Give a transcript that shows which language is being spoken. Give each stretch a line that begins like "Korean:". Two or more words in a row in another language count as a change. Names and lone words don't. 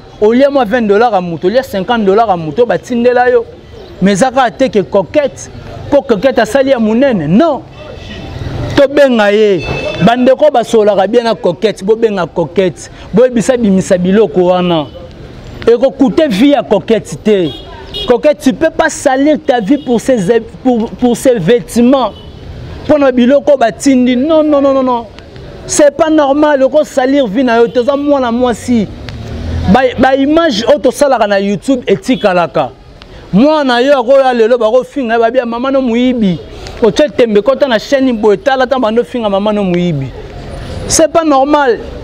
Lingala: Olia mwa vingt dollars à moto, olia cinquante dollars à moto, batindela yo. Mais eza kaka te ke Coquette, po Coquette asali ya monene, non. Tobenga ye. Bandeko basolaka bien na Coquette, bobenga Coquette. Boyebisa bimisa biloko wana. Ekokute vie ya Coquette te. Coquette,
French: tu peux pas salir ta vie pour ces, pour, pour ces vêtements. Pour nos
Lingala: biloko batindi.
French: Non, non, non, non, non. C'est pas normal.
Lingala: Oko salir vie na yo. Toza mwana mwasi. Ba, ba image oyo tosalaka na YouTube etikalaka. Mwana yo akoya lelo bakofinga ye, babia mama no muyibi. Otye tembe kota na chaîne boye, tala ta bando finga mama no muyibi.
French: C'est pas normal.